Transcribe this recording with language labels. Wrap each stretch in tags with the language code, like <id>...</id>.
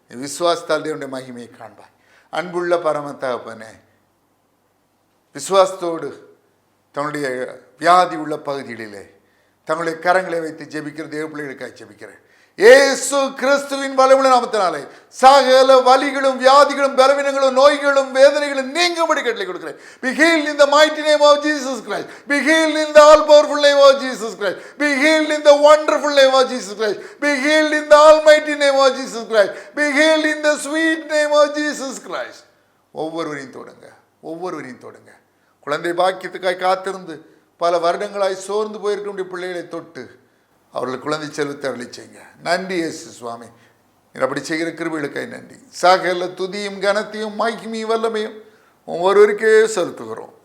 <ta>விசுவாசத்தால் தேவனுடைய மகிமையை காண்பார். அன்புள்ள பரம தகப்பனே, விசுவாசத்தோடு தன்னுடைய வியாதி உள்ள பகுதிகளிலே தங்களுடைய கரங்களை வைத்து ஜெபிக்கிற தேவ பிள்ளைகளுக்காக ஜெபிக்கிறேன். இயேசு கிறிஸ்துவின் வல்லமையுள்ள நாமத்தினாலே சகல வலிகளும் வியாதிகளும் பலவீனங்களும் நோய்களும் வேதனைகளும் நீங்கும்படி கட்டளை கொடுக்கிறேன்.</ta> <en>Be healed in the mighty name of Jesus Christ. Be healed in the all powerful name of Jesus Christ. Be healed in the wonderful name of Jesus Christ. Be healed in the almighty name of Jesus Christ. Be healed in the sweet name of Jesus Christ.</en> <ta>ஒவ்வொருவரையும் தொடுங்க. குழந்தை பாக்கியத்துக்காய் காத்திருந்து பல வருடங்களாய் சோர்ந்து போயிருக்க பிள்ளைகளை தொட்டு அவர்களுக்கு குழந்தை செல்வத்தை அருளி செய்யுங்க. நன்றி இயேசு சுவாமி, நீர் அப்படி செய்கிற கிருபைகளுக்காய் நன்றி. சகல துதியும் கனத்தையும் மகிமையும் வல்லமையும் ஒவ்வொருவருக்கே செலுத்துகிறோம்.</ta>